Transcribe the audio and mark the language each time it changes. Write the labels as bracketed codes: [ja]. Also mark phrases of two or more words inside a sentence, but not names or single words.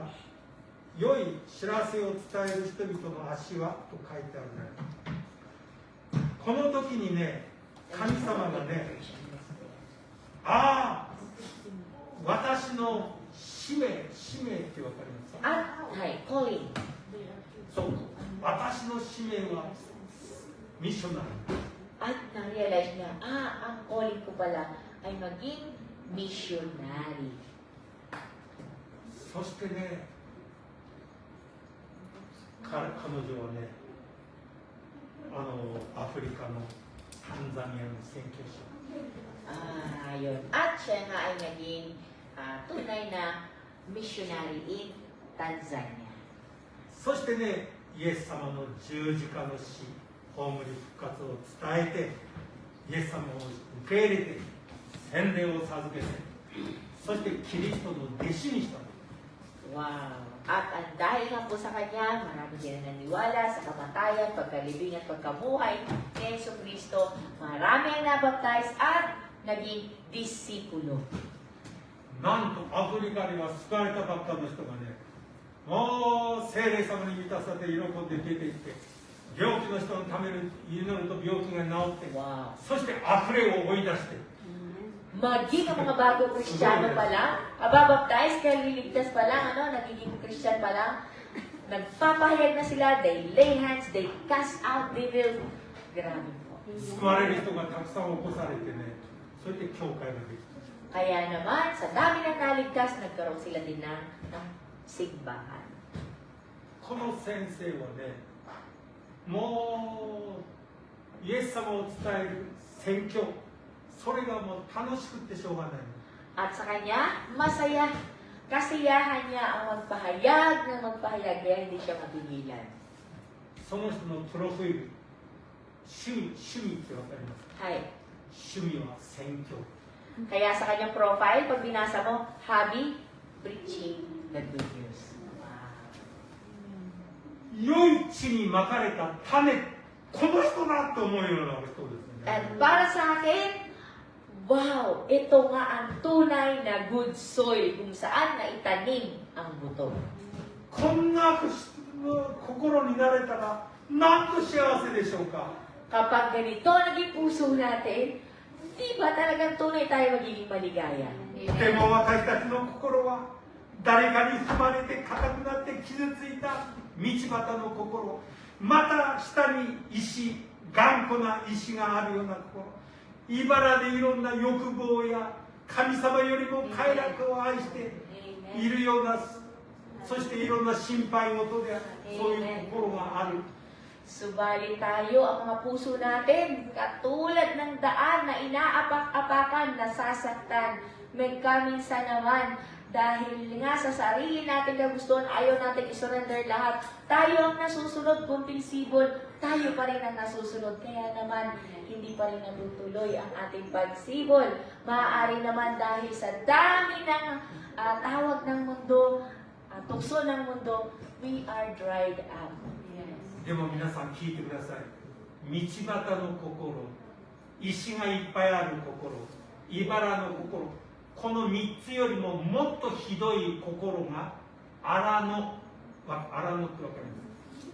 [ja] 良い知らせを伝える人々の足はと書いてあるね。この時にね、神様がね、ああ、私の使命ってわかりますか。 [tl] At, hi, calling. [ja] そう、私の使命はミッショナリー。 [tl] At na-realize niya, ang calling ko pala ay maging missionary. [ja] そしてね、彼女はね、アフリカのタンザニアの宣教師。 [tl] Yun. At siya nga ay naging tunay na [en] missionary in Tanzania. [ja] そしてね、イエス様の十字架の死、葬り復活を伝えて、イエス様を受け入れて、洗礼を授けて、そしてキリストの弟子にしたの。 Wow! [tl] At ang dahil nga po sa kanya, marami din na naniwala sa kamatayan, pagkalibing at pagkabuhay ni Yesu Cristo. Marami ang nabaptize at naging disipulo. [ja] なんとアフリカには救われたばっかの人がね、もう聖霊様に満たされて喜んで出て行って、病気の人のために祈ると病気が治って、 Wow. そして悪霊を追い出して、 [tl] Maging ang mga bagong Kristiyano pa lang, ababaptize, kaya liligtas pa lang, nagiging Christian pa lang, nagpapahayag na sila, [en] they lay hands, they cast out devils. [tl] Grabe po. [ja] 救われる人がたくさん起こされてね、それで教会ができた。 [tl] Kaya naman, sa dami ng naligtas, nagkaroon sila din ng sigbahan. [ja] この先生はね、もうイエス様を伝える宣教、それがもう楽しくてしょうがない。 [tl] At sa kanya, masaya. Kasiyahan niya ang magpahayag ng magpahayag, kaya hindi siya mapigilan. [ja] その人のプロフィール、趣味ってわかりますか？ Hay. 趣味は宣教。 [tl] Kaya sa kanyang profile, pag binasa mo, [en] hobby, preaching the good news. Wow. [ja] 良い地にまかれた種、この人だと思うような人ですね。 [tl] At para sa akin, wow, ito nga ang tunay na [en] good soil [tl] kung saan naitanim ang buto. [ja] こんな心になれたら、なんと幸せでしょうか。 [tl] Kapag ganito naging puso natin, di ba talagang tunay tayo magiging maligaya? [ja] でも私たちの心は誰かに踏まれて硬くなって傷ついた道端の心、また下に石、頑固な石があるような心、茨でいろんな欲望や神様よりも快楽を愛しているような、そしていろんな心配事でそういう心がある。 [tl] Subalit tayo, ang mga puso natin, katulad ng daan na inaapak-apakan, nasasaktan, magkaminsan naman, dahil nga sa sarili natin kagustuhan, ayaw natin isurrender lahat. Tayo ang nasusunod, kunting sibol, tayo pa rin ang nasusunod. Kaya naman, hindi pa rin natutuloy ang ating pagsibol. Maaari naman dahil sa dami ng tawag ng mundo, tukso ng mundo, [en] we are dried up. [ja] でも皆さん聞いてください。道端の心、石がいっぱいある心、茨の心、この3つよりももっとひどい心が荒野ってわかります？